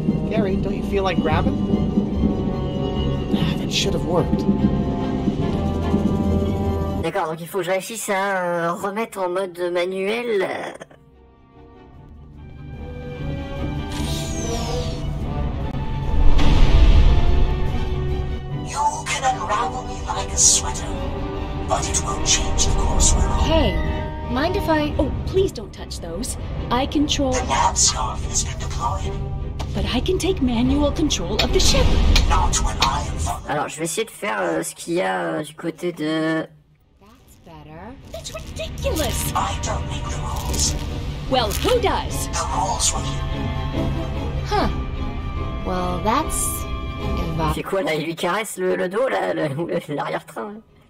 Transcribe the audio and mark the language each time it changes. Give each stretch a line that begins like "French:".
English: Gary, don't you feel like grabbing? That should have worked.
French: D'accord, donc il faut que je réussisse à remettre en mode manuel.
English: You can unravel me like a sweater, but it won't change the course we're on. Hey, mind if I... Oh, please don't touch those. I control... The nav scarf has been deployed. But I can take manual control of the ship. Not when I am followed.
French: Alors, je vais essayer de faire ce qu'il y a du côté de...
English: That's better. That's ridiculous. I don't make the rules. Well, who does? The rules were here. Huh. Well, that's...
French: C'est quoi là? Il lui caresse le dos là, l'arrière-train.